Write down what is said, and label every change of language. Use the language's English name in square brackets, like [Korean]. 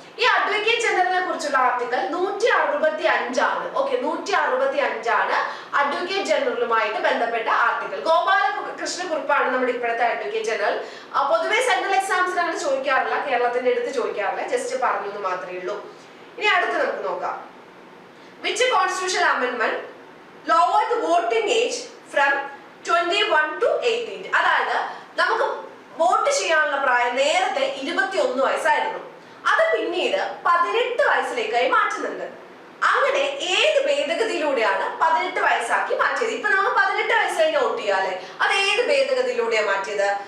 [Malayalam] ഈ അഡ്വക്കേറ്റ് ജനറലിനെ കുറിച്ചുള്ള ആർട്ടിക്കൽ 165 ആണ്. ഓക്കെ, 165 ആണ് അഡ്വക്കേറ്റ് ജനറലുമായിട്ട് ബന്ധപ്പെട്ട ആർട്ടിക്കൽ. ഗോപാലകൃഷ്ണകുറുപ്പാണ് നമ്മുടെ ഇപ്പോഴത്തെ അഡ്വക്കേറ്റ് ജനറൽ. പൊതുവെ സെൻട്രൽ എക്സാംസിന് അങ്ങനെ ചോദിക്കാറില്ല, കേരളത്തിന്റെ അടുത്ത് ചോദിക്കാറില്ല, ജസ്റ്റ് പറഞ്ഞു എന്ന് മാത്രമേ ഉള്ളൂ. ഇനി അടുത്ത് നമുക്ക് നോക്കാം. [English] Which constitution amendment lowered the voting age from 21 to 18? [Malayalam] അതായത് നമുക്ക് വോട്ട് ചെയ്യാനുള്ള പ്രായം നേരത്തെ 21 വയസ്സായിരുന്നു. അത് പിന്നീട് 18 വയസ്സിലേക്കായി മാറ്റുന്നുണ്ട്. അങ്ങനെ ഏത് ഭേദഗതിയിലൂടെയാണ് 18 വയസ്സാക്കി മാറ്റിയത്? ഇപ്പൊ നമ്മൾ 18 വയസ്സ് കഴിഞ്ഞ് വോട്ട് ചെയ്യാല്ലേ, അത് ഏത് ഭേദഗതിയിലൂടെയാണ് മാറ്റിയത്?